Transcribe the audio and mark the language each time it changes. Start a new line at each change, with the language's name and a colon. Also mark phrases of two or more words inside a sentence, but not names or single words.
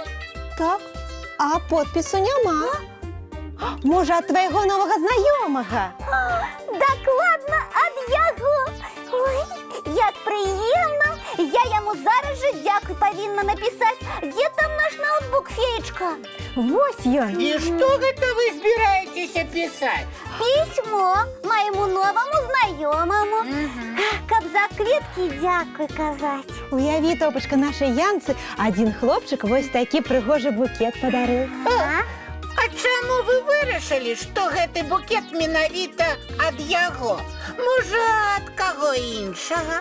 Belarusian: Так, а подпісу няма. Можа, ад твайго новага знаёмага? Дакладна ад яго. Ой, як прыемна. Я яму зараз жа дзякуй павінна напісаць. Дзе там наш ноутбук, Феечка? Вось ён.
Russian: И что это вы собираетесь писать? Письмо моему новому знайомому.
Belarusian: Каб за кветкі дзякуй казаць. Уяві, Топачка, нашай Янцы один хлопчик вось такі прыгожы букет падарыў. А чаму вы вырашылі, што гэты букет менавіта ад яго? Можа, ад каго іншага?